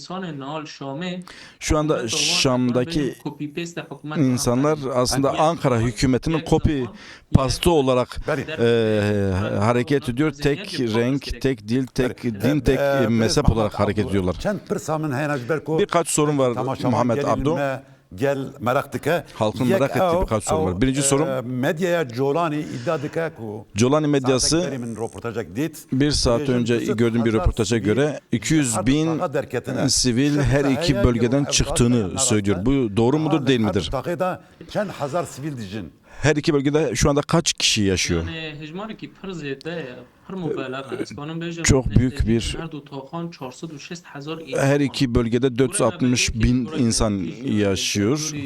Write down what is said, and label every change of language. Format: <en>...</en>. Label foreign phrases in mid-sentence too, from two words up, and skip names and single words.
<tr>Şu anda Şam'daki insanlar aslında Ankara hükümetinin</tr> <en>copy pastı</en> <tr>olarak hareket ediyor. Tek renk, tek dil, tek din, tek mezhep olarak hareket ediyorlar. Birkaç sorun var Muhammed Abdo.</tr> <ku>Gel merak dike.</ku> <tr>Halkın merak ettiği birkaç soru var. Birinci sorum.</tr> <ku>Medyaya Jolani iddia dike ku.</ku> <tr>Jolani medyası bir saat önce gördüğüm bir röportaja göre 200 bin sivil her iki bölgeden çıktığını söylüyor. Bu doğru mudur değil midir? Her iki bölgede şu anda kaç kişi yaşıyor? Çok büyük bir her iki bölgede 460 bin insan yaşıyor.</tr>